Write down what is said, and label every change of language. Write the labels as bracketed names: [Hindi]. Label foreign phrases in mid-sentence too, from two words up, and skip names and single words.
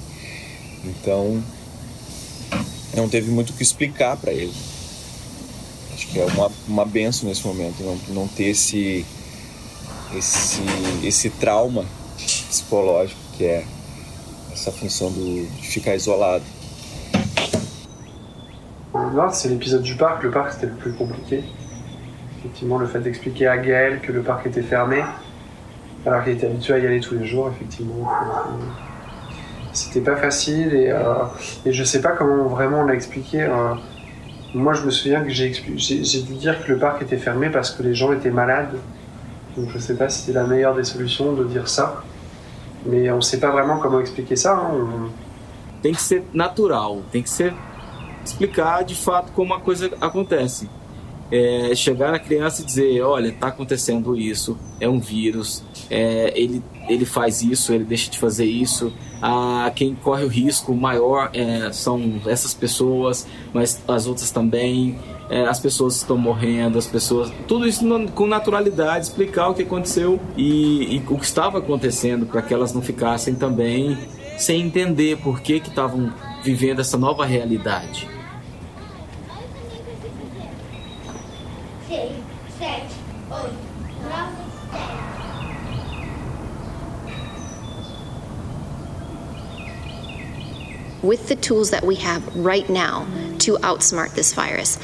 [Portuguese] Então, não teve muito o que explicar para ele. Acho que é uma benção nesse momento, não ter esse trauma psicológico que é essa função de ficar isolado. [French] Non, c'est l'épisode du parc. Le parc, c'était le plus compliqué. Effectivement, le fait d'expliquer à Gaël que le parc était fermé, alors qu'il était habitué à y aller tous les jours, effectivement. C'était pas facile et je sais pas comment vraiment on l'a expliqué. Moi, je me souviens que j'ai dû dire que le parc était fermé parce que les gens étaient malades. Donc je sais pas si c'était la meilleure des solutions de dire ça. Mais on sait pas vraiment comment expliquer ça. [Portuguese] Tem que ser natural, tem que ser explicar de fato como a coisa acontece. Chegar na criança e dizer, olha, está acontecendo isso, é um vírus, ele faz isso, ele deixa de fazer isso, quem corre o risco maior são essas pessoas, mas as outras também, as pessoas estão morrendo, as pessoas, tudo isso com naturalidade, explicar o que aconteceu e o que estava acontecendo, para que elas não ficassem também sem entender por que estavam vivendo essa nova realidade. [English] With the tools that we have right now to outsmart this virus.